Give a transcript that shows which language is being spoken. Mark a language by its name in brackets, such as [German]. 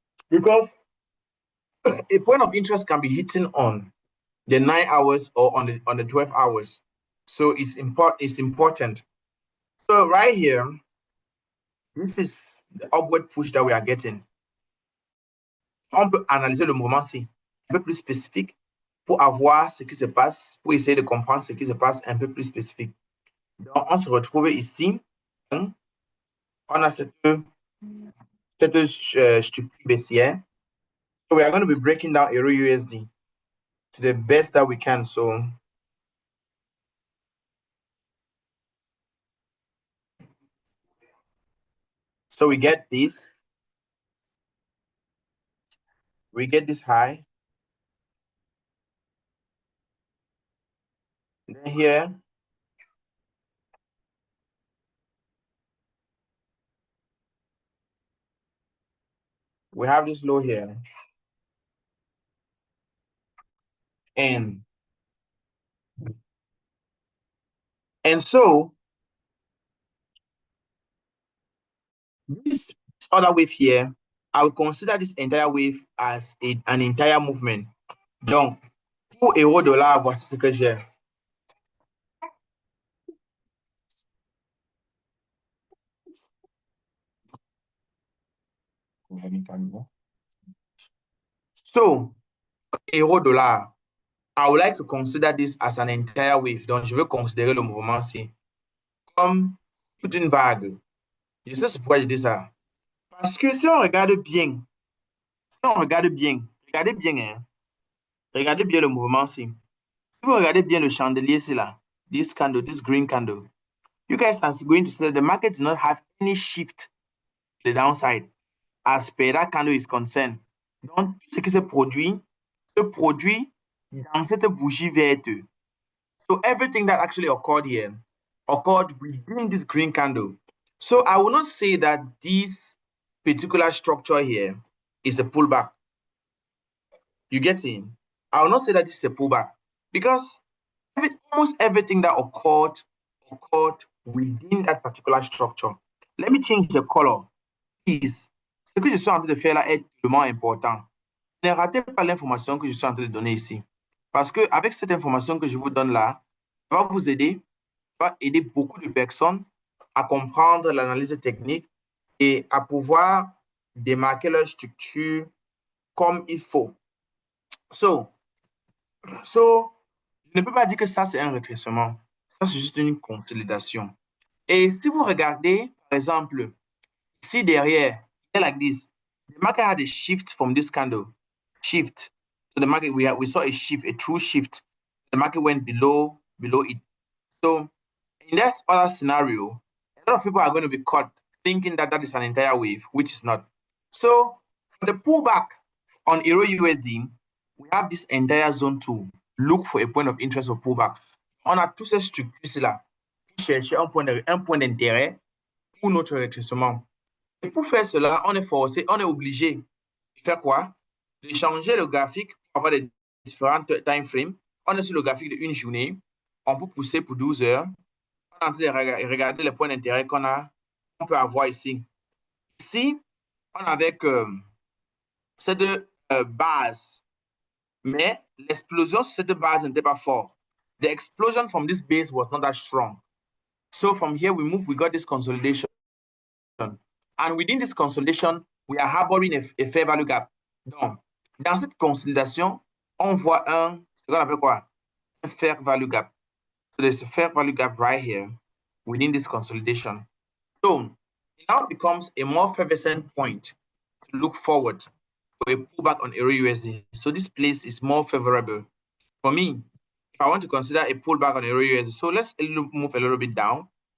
[English] Because a point of interest can be hitting on the 9 hours or on the 12 hours. So it's important. So right here, this is the upward push that we are getting. [French] On peut analyser le mouvement-ci un peu plus spécifique pour avoir ce qui se passe, pour essayer de comprendre ce qui se passe un peu plus spécifique. Donc, on se retrouve ici. On a cette structure baissière. [English] So we are going to be breaking down Euro USD to the best that we can. So So we get this. We get this high. Then here, we have this low here. And so this other wave here, I will consider this entire wave as an entire movement. [French] Donc, pour euro dollar, voici ce que j'ai. [English] So, euro dollar, I would like to consider this as an entire wave. [French] Donc, je veux considérer le mouvement-ci comme toute une vague. Je sais pourquoi je dis ça. Parce que si on regarde bien, regardez bien, hein, regardez bien le mouvement-ci. Si vous regardez bien le chandelier, c'est là, [English] this candle, this green candle, you guys are going to see that the market does not have any shift to the downside as per that candle is concerned. [French] Donc, ce qui se produit dans cette bougie verte. [English] So everything that actually occurred here occurred within this green candle. So I will not say that this particular structure here is a pullback. You get it? I will not say that this is a pullback because almost everything that occurred within that particular structure. Let me change the color. Please. [French] Ce que je suis en train de faire là est vraiment important. Ne ratez pas l'information que je suis en train de donner ici. Parce que avec cette information que je vous donne là, ça va vous aider, ça va aider beaucoup de personnes à comprendre l'analyse technique et à pouvoir démarquer leur structure comme il faut. So, je ne peux pas dire que ça, c'est un rétrécissement. Ça, c'est juste une consolidation. Et si vous regardez, par exemple, ici derrière, [English] like this, the market had a shift from this candle. Shift. So the market, we saw a shift, a true shift. The market went below it. So in that other scenario, a lot of people are going to be caught thinking that that is an entire wave, which is not. So for the pullback on Euro USD, we have this entire zone to look for a point of interest of pullback. [French] On a tous ces structures-là qui cherchaient un point d'intérêt pour notre rétrécissement. Et pour faire cela, on est forcé, on est obligé de faire quoi? De changer le graphique pour avoir des différents time frames. On est sur le graphique de une journée. On peut pousser pour 12 heures. On est en train de regarder les points d'intérêt qu'on peut avoir ici. Ici, on avait cette base, mais l'explosion sur cette base n'était pas forte. [English] The explosion from this base was not that strong. So from here, we got this consolidation. And within this consolidation, we are harboring a fair value gap. [French] Donc, dans cette consolidation, on voit ce qu'on appelle quoi? Un fair value gap. [English] So there's a fair value gap right here within this consolidation. So it now becomes a more favorable point to look forward for a pullback on Euro USD. So this place is more favorable. For me, if I want to consider a pullback on Euro USD, so let's move a little bit down.